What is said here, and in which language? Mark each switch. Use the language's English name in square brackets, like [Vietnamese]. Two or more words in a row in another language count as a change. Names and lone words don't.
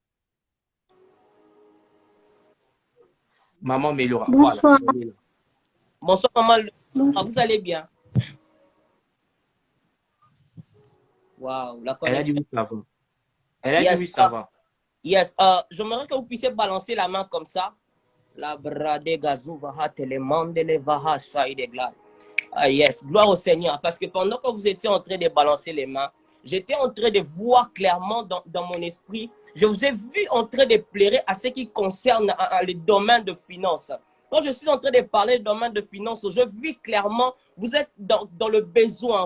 [French] Maman Mélora. Bonsoir. Voilà. Bonsoir, maman. Ah, vous allez bien? Waouh, la connexion. Elle a dit oui, ça va. Elle a dit oui, ça va. Yes, j'aimerais que vous puissiez balancer la main comme ça. La brade gazouvaha telemande levaha saïdegla. Ah yes, gloire au Seigneur. Parce que pendant que vous étiez en train de balancer les mains, j'étais en train de voir clairement dans mon esprit. Je vous ai vu en train de pleurer à ce qui concerne le domaine de finances. Quand je suis en train de parler du domaine de finances, je vis clairement, vous êtes dans le besoin.